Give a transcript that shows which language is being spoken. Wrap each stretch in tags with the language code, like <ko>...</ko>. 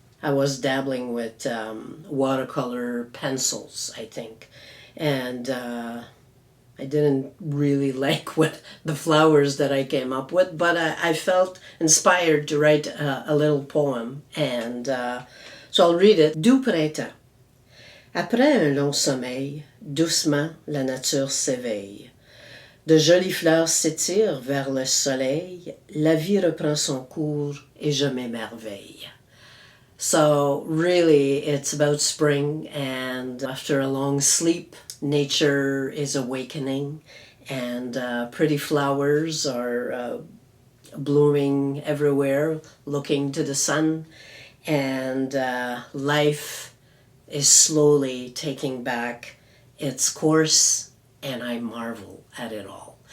<en>I was dabbling with watercolor pencils, I think, and I didn't really like what the flowers that I came up with, but I felt inspired to write a little poem, and so I'll read it.</en> <fr>Doux printemps. Après un long sommeil, doucement la nature s'éveille. De jolies fleurs s'étirent vers le soleil, la vie reprend son cours et je m'émerveille.</fr> <en>So really it's about spring, and after a long sleep, nature is awakening, and pretty flowers are blooming everywhere, looking to the sun, and life is slowly taking back its course, and I marvel at it all.</en>